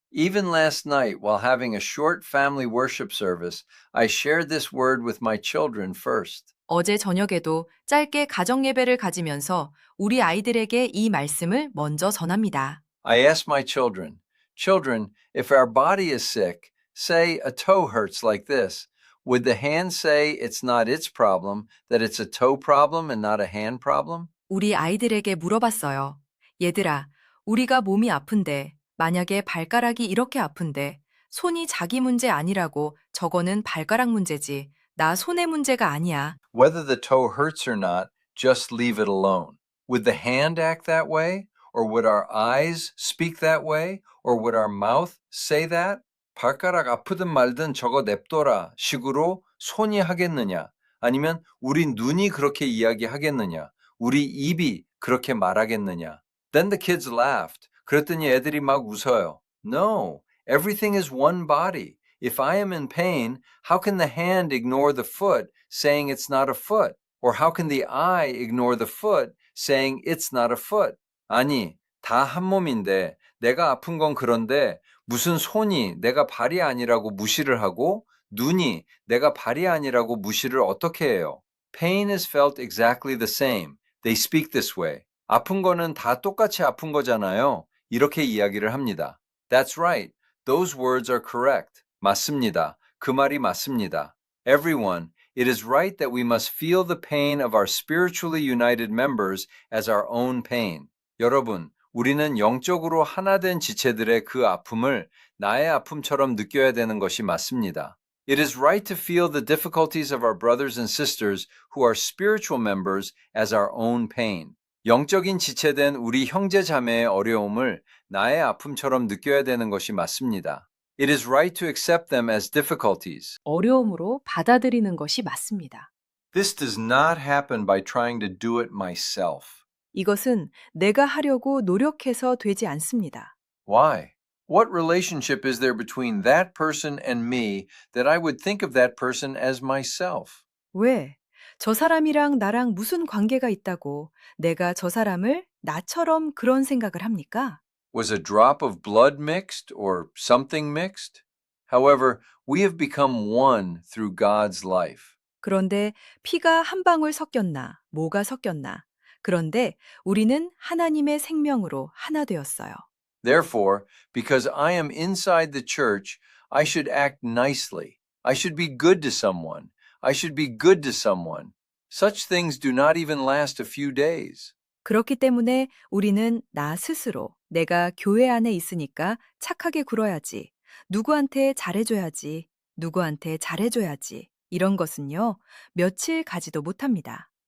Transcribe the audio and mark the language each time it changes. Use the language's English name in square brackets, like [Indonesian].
[English] Even last night, while having a short family worship service, I shared this word with my children first. [Korean] 어제 저녁에도 짧게 가정 예배를 가지면서 우리 아이들에게 이 말씀을 먼저 전합니다. [English] I asked my children, Children, if our body is sick, say a toe hurts like this, would the hand say it's not its problem, that it's a toe problem and not a hand problem? [Korean] 우리 아이들에게 물어봤어요. 얘들아, 우리가 몸이 아픈데 만약에 발가락이 이렇게 아픈데 손이 자기 문제 아니라고 저거는 발가락 문제지. 나 손의 문제가 아니야. [English] Whether the toe hurts or not, just leave it alone. Would the hand act that way? Or would our eyes speak that way? Or would our mouth say that? [Korean] 발가락 아프든 말든 저거 냅둬라 식으로 손이 하겠느냐? 아니면 우리 눈이 그렇게 이야기하겠느냐? 우리 입이 그렇게 말하겠느냐? [English] Then the kids laughed. [Korean] 그랬더니 애들이 막 웃어요. [English] No, everything is one body. If I am in pain, how can the hand ignore the foot, saying it's not a foot? Or how can the eye ignore the foot, saying it's not a foot? [Korean] 아니, 다 한 몸인데 내가 아픈 건 그런데 무슨 손이 내가 발이 아니라고 무시를 하고 눈이 내가 발이 아니라고 무시를 어떻게 해요? [English] Pain is felt exactly the same. They speak this way. [Korean] 아픈 거는 다 똑같이 아픈 거잖아요. 이렇게 이야기를 합니다. [English] That's right. Those words are correct. [Korean] 맞습니다. 그 말이 맞습니다. [English] Everyone, it is right that we must feel the pain of our spiritually united members as our own pain. [Korean] 여러분, 우리는 영적으로 하나된 지체들의 그 아픔을 나의 아픔처럼 느껴야 되는 것이 맞습니다. [English] It is right to feel the difficulties of our brothers and sisters who are spiritual members as our own pain. [Korean] 영적인 지체된 우리 형제 자매의 어려움을 나의 아픔처럼 느껴야 되는 것이 맞습니다. [English] It is right to accept them as difficulties. [Korean] 어려움으로 받아들이는 것이 맞습니다. [English] This does not happen by trying to do it myself. [Korean] 이것은 내가 하려고 노력해서 되지 않습니다. [English] Why? What relationship is there between that person and me that I would think of that person as myself? [Korean] 왜? 저 사람이랑 나랑 무슨 관계가 있다고 내가 저 사람을 나처럼 그런 생각을 합니까? [English] Was a drop of blood mixed or something mixed? However, we have become one through God's life. [Korean] 그런데 피가 한 방울 섞였나, 뭐가 섞였나. 그런데 우리는 하나님의 생명으로 하나 되었어요. [English] Therefore, because I am inside the church, I should act nicely. I should be good to someone. I should be good to someone. Such things do not even last a few days. [Korean] 그렇기 때문에 우리는 나 스스로 내가 교회 안에 있으니까 착하게 굴어야지. 누구한테 잘해줘야지. 누구한테 잘해줘야지. 이런 것은요, 며칠 가지도 못합니다.